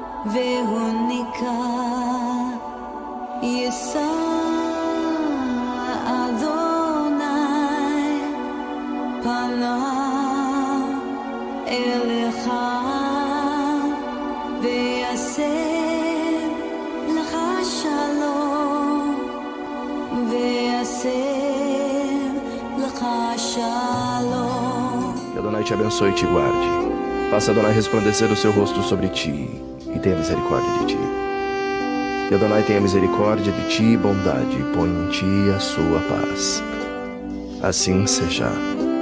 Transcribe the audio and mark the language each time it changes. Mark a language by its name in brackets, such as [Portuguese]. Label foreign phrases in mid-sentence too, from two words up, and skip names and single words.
[Hebrew] והוניקה יישא אדוני פניו אליך ויעשה לך שלום ויעשה לך שלום. [Portuguese] Que Adonai te abençoe e te guarde. Faça Adonai resplandecer o seu rosto sobre ti e tenha misericórdia de ti. Que Adonai tenha misericórdia de ti e bondade, e põe em ti a sua paz. Assim seja.